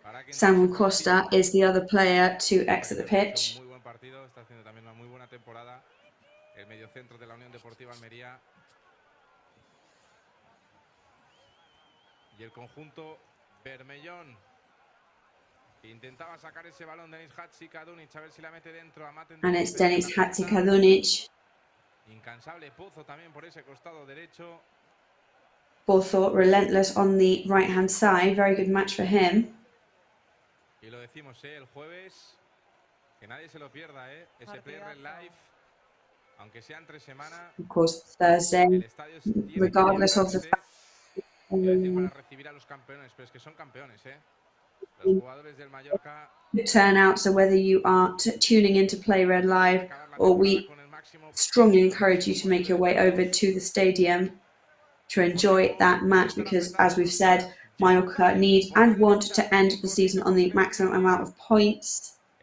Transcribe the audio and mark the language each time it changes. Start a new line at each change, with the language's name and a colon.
English: Samu Costa is the other player to exit the pitch.
Spanish: Muy buen partido, está haciendo también una muy buena temporada. El mediocentro de la Unión Deportiva Almería. Y el conjunto Bermellón. Intentaba sacar ese balón Denis Hatzikadunic, a ver si la mete dentro.
English: And it's Denis Hatzikadunic.
Spanish: Incansable Pozo también por ese costado derecho.
English: Pozo relentless on the right-hand side. Very good match for him.
Spanish: Y lo decimos, el jueves, que nadie se lo pierda, ese Play Red Live, aunque sea entre semana.
English: Of course, Thursday, regardless of the fact.
Spanish: Para recibir a los campeones, pero es que son campeones, Los jugadores del Mallorca.
English: Turn out, so whether you are tuning in to Play Red Live, or we strongly encourage you to make your way over to the stadium to enjoy that match, because as we've said, Mallorca need and want to end the season on the maximum amount of points.